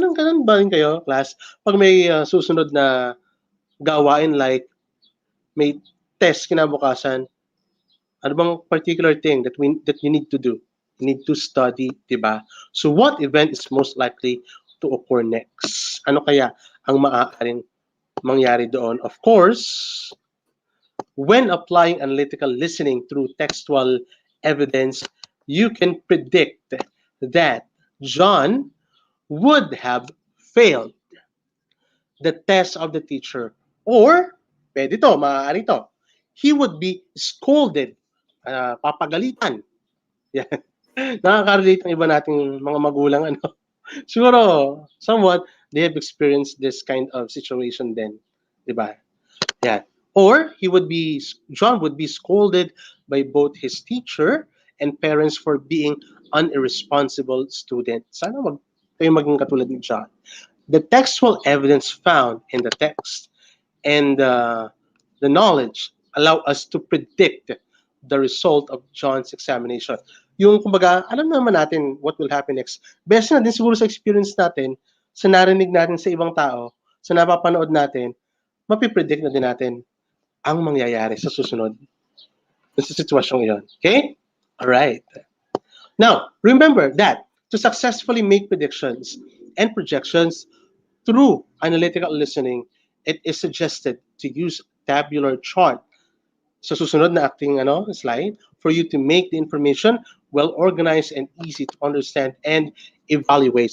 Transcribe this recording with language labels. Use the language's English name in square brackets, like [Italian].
[Filipino] Ganun ba rin kayo, class? Pag may susunod na gawain like may test kinabukasan, ano bang [English] particular thing that you need to do? You need to study, [Filipino] di ba? [English] So what event is most likely to occur next? [Filipino] Ano kaya ang maaaring mangyari doon? [English] Of course, when applying analytical listening through textual evidence, you can predict that John would have failed the test of the teacher, or [Filipino] pwede to, maaari to, [English] he would be scolded, papagalitan. [Filipino] Yan. Nakaka-relate ang iba nating mga magulang, ano. [English] Siguro, somewhat, they have experienced this kind of situation then, [Filipino] di ba? [English] Yeah. Or John would be scolded by both his teacher and parents for being an irresponsible student. [Filipino] Sana kayo maging katulad ni John. [English] The textual evidence found in the text and the knowledge allow us to predict the result of John's examination. [Filipino] Yung kumbaga, alam naman natin [English] what will happen next. [Filipino] Best na din siguro sa experience natin, sa narinig natin sa ibang tao, sa napapanood natin, mapipredict na din natin ang mangyayari sa susunod sa sitwasyong iyon. [English] Okay? All right. Now, remember that to successfully make predictions and projections through analytical listening, it is suggested to use tabular chart [Filipino] sa susunod na acting slide [English] for you to make the information well organized and easy to understand and evaluate.